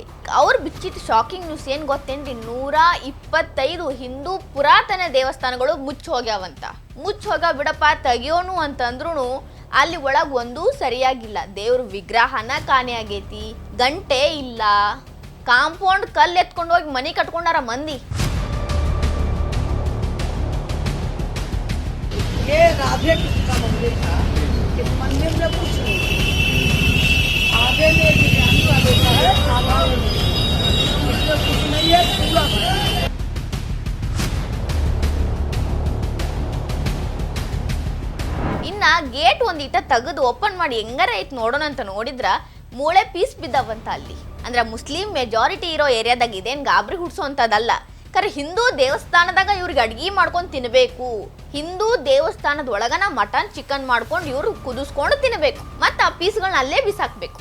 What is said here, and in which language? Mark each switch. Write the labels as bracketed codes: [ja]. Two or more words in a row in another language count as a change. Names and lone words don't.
[kn] ಅವ್ರು ಬಿಚ್ಚಿಟ್ಟು [en] shocking news [kn] ಏನ್ ಗೊತ್ತೇನ್ರಿ, 125 ಹಿಂದೂ ಪುರಾತನ ದೇವಸ್ಥಾನಗಳು ಮುಚ್ಚಿ ಹೋಗ್ಯಾವಂತ. ಮುಚ್ಚಿ ಹೋಗ ಬಿಡಪ್ಪ ತೆಗಿಯೋನು ಅಂತಂದ್ರು ಅಲ್ಲಿ ಒಳಗ್ ಒಂದೂ ಸರಿಯಾಗಿಲ್ಲ. ದೇವ್ರ ವಿಗ್ರಹನ ಕಾಣೆ ಆಗೈತಿ, ಗಂಟೆ ಇಲ್ಲ, ಕಾಂಪೌಂಡ್ ಕಲ್ಲು ಎತ್ಕೊಂಡು ಹೋಗಿ ಮನಿ ಕಟ್ಕೊಂಡಾರ ಮಂದಿ. [hi] ये राधे कृष्ण का मंदिर था। इस मंदिर में कुछ नहीं, आगे में बिरयानी वाले का है, आधा में नहीं, इसमें कुछ नहीं है, पूरा भरा है। [kn] ಇನ್ನ ಗೇಟ್ ಒಂದಿಟ ತೆಗೆದು ಓಪನ್ ಮಾಡಿ ಹೆಂಗಾರ ಐತ್ ನೋಡೋಣ ಅಂತ ನೋಡಿದ್ರ ಮೂಳೆ ಪೀಸ್ ಬಿದ್ದಾವಂತ ಅಲ್ಲಿ. ಅಂದ್ರ [en] Muslim majority [kn] ಇರೋ ಏರಿಯಾದಾಗ ಇದೇನ್ ಗಾಬರಿ ಹುಡ್ಸೋಂಥದ್ದಲ್ಲ. ಖರೆ ಹಿಂದೂ ದೇವಸ್ಥಾನದಾಗ ಇವ್ರಿಗೆ ಅಡ್ಗಿ ಮಾಡ್ಕೊಂಡು ತಿನ್ಬೇಕು, ಹಿಂದೂ ದೇವಸ್ಥಾನದ ಒಳಗನ [en] mutton chicken [kn] ಮಾಡ್ಕೊಂಡು ಇವ್ರು ಕುದಿಸ್ಕೊಂಡು ತಿನ್ಬೇಕು, ಮತ್ತ ಆ ಪೀಸ್ಗಳನ್ನ ಅಲ್ಲೇ ಬಿಸಾಕ್ಬೇಕು.